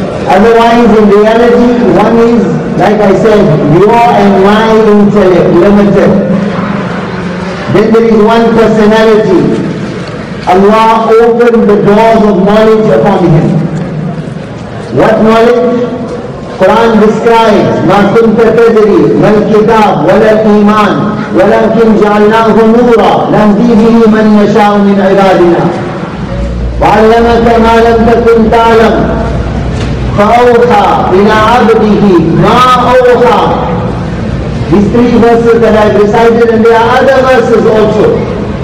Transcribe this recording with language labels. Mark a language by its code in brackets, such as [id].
[en] Otherwise, in reality, one is, like I said, your and my intellect limited. Then there is one personality. Allah opened the doors of knowledge upon him. What knowledge? [ar] Quran describes ما كنت تدري ما الكتاب ولا الإيمان ولكن جعلناه نورا نهدي به من نشاء من عبادنا وعلمك ما لم تكن تعلم فأوحى إلى عبده ما أوحى. [en] These three verses that I've recited, and there are other verses also.